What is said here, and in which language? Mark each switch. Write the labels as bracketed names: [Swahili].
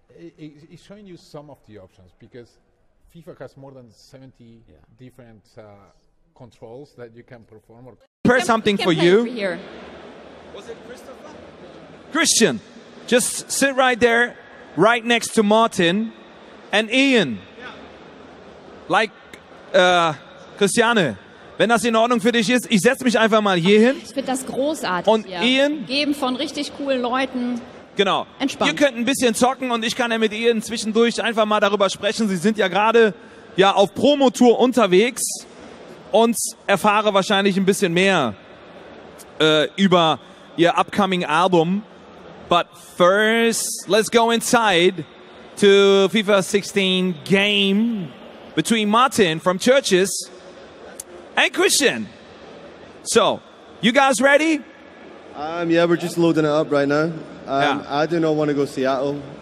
[English] It's showing you some of the options because FIFA has more than 70 different controls that you can perform. Prepare something for you. Was it Christopher? Christian, just sit right there, right next to Martin and Ian. [German] Like Christiane, wenn das in Ordnung für dich ist, ich setze mich einfach mal hier hin. Ich finde das großartig. Und hier. Ian? Geben von richtig coolen Leuten. Genau. Entspannt. Ihr könnt ein bisschen zocken und ich kann ja mit Ian zwischendurch einfach mal darüber sprechen. Sie sind ja gerade auf Promotour unterwegs und erfahre wahrscheinlich ein bisschen mehr über ihr upcoming album. [English] But first, let's go inside to FIFA 16 game between Martin from Churches and Christian. So, you guys ready? Yeah, we're just loading it up right now. I do not want to go Seattle.